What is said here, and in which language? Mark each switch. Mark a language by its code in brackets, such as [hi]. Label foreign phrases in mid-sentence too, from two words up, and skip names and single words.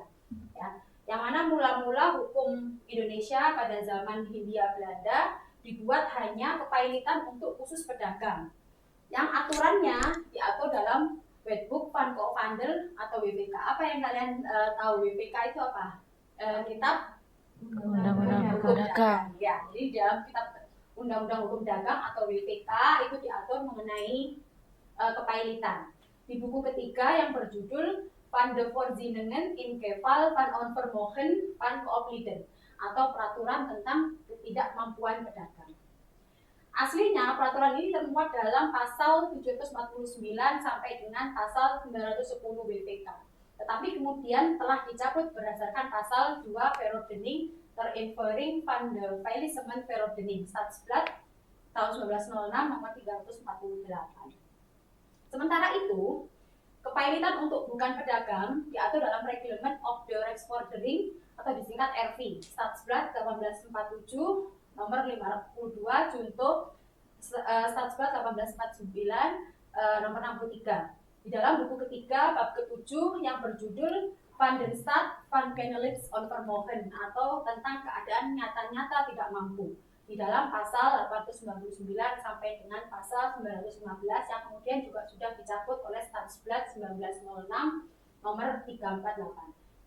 [id] Ya, yang mana mula-mula hukum Indonesia pada zaman Hindia Belanda dibuat hanya kepailitan untuk khusus pedagang, yang aturannya diatur dalam Wetboek van Koophandel atau WPK. Apa yang kalian tahu WPK itu apa? Kitab Undang-undang hukum dagang. Ya, jadi dalam kitab Undang-Undang Hukum Dagang atau WPK itu diatur mengenai kepailitan. Di buku ketiga yang berjudul Van de Voorzieningen in Geval van Onvermogen van Geoplieden atau peraturan tentang ketidakmampuan pedagang. Aslinya peraturan ini termuat dalam pasal 749 sampai dengan pasal 910 WPK. Tetapi kemudian telah dicabut berdasarkan pasal 2 Verordening ter Invering van de Faillissement Verordening Stadsblad tahun 1906 nomor 348. Sementara itu, kepailitan untuk bukan pedagang diatur dalam Reglement of the Rechtsvordering atau disingkat RV Stadsblad 1847 nomor 52 junto Stadsblad 1849 nomor 63. Di dalam buku ketiga bab ke-7 yang berjudul Van den Staat van Kennelijks Onvermogen atau tentang keadaan nyata-nyata tidak mampu, di dalam pasal 899 sampai dengan pasal 915 yang kemudian juga sudah dicabut oleh Stadsblad 1906 nomor 348.